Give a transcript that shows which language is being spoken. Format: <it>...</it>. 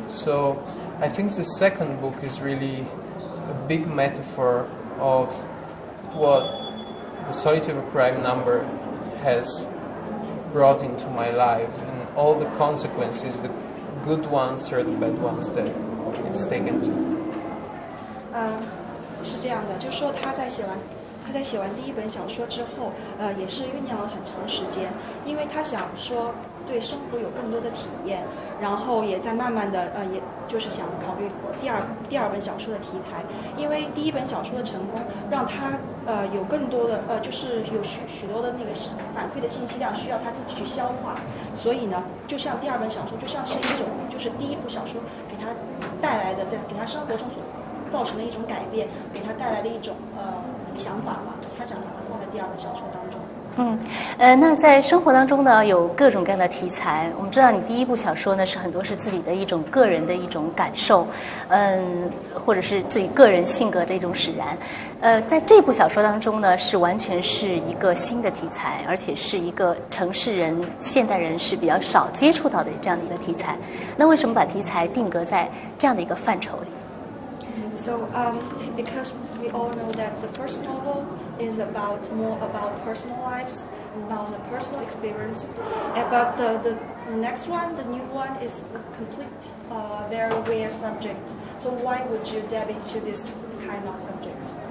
<en>So I think the second book is really a big metaphor of what the Solitude of Prime number has brought into my life and all the consequences, the good ones or the bad ones that it's taken to.</en> <zh>是这样的，就是说他在写完第一本小说之后，也是酝酿了很长时间，因为他想说对生活有更多的体验，然后也在慢慢的也就是想考虑第二本小说的题材，因为第一本小说的成功让他有更多的就是有许多的那个反馈的信息量需要他自己去消化，所以呢，就像第二本小说就像是一种就是第一部小说给他带来的给他生活中所造成的一种改变，给他带来的一种想法吧，他想把它放在第二本小说当中。那在生活当中呢，有各种各样的题材。我们知道你第一部小说呢，是很多是自己的一种个人的一种感受，或者是自己个人性格的一种使然。在这部小说当中呢，是完全是一个新的题材，而且是一个城市人、现代人是比较少接触到的这样的一个题材。那为什么把题材定格在这样的一个范畴里？</zh> <en>So, because we all know that the first novel is more about personal lives, about the personal experiences, but the next one, the new one, is a complete, very rare subject. So why would you dive into this kind of subject?</en>